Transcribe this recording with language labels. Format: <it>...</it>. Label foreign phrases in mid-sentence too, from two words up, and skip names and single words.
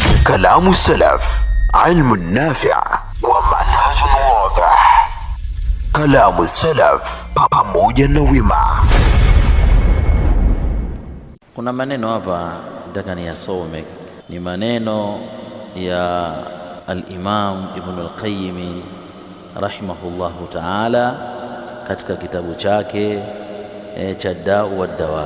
<ar>كلام السلف علم نافع ومنهج واضح. كلام السلف</ar> <sw>pamoja na wema. Kuna maneno hapa nataka niyasome, ni maneno ya al-Imam Ibn al-Qayyim</sw> <ar>رحمه الله تعالى</ar> <sw>katika kitabu chake cha Da'u wa Dawa.</sw>